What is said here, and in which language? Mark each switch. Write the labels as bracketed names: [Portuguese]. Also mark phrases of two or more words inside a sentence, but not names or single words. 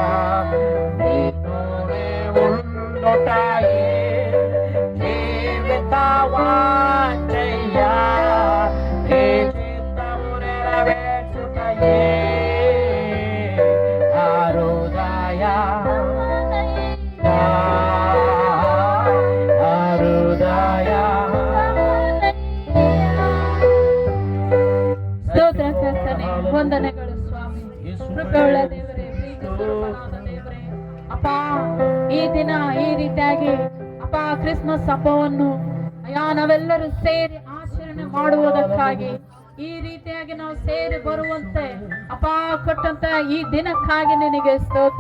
[Telugu] నీతోనే ఉండుటాయే జీవితవాంఛయ్యా, నీ చిత్తము నెరవేర్చుటయే నా హృదయ [Kannada] ಸ್ತೋತ್ರ ಕರ್ತನೆ, ವಂದನೆಗಳು ಸ್ವಾಮಿ. ಕೃಪೆಯುಳ್ಳ ದೇವರೇ, ಪ್ರೀತಿ ಸ್ವರೂಪನಾದ ದೇವರೇ, ಅಪ್ಪ ಈ ದಿನ ಈ ರೀತಿಯಾಗಿ ಅಪ್ಪ ಕ್ರಿಸ್ಮಸ್ ಹಬ್ಬವನ್ನು ಅಯ್ಯ ನಾವೆಲ್ಲರೂ ಸೇರಿ ಆಚರಣೆ ಮಾಡುವುದಕ್ಕಾಗಿ, ಈ ರೀತಿಯಾಗಿ ನಾವು ಸೇರಿ ಬರುವಂತೆ ಅಪ್ಪ ಕೊಟ್ಟಂತ ಈ ದಿನಕ್ಕಾಗಿ ನಿನಗೆ ಸ್ತೋತ್ರ.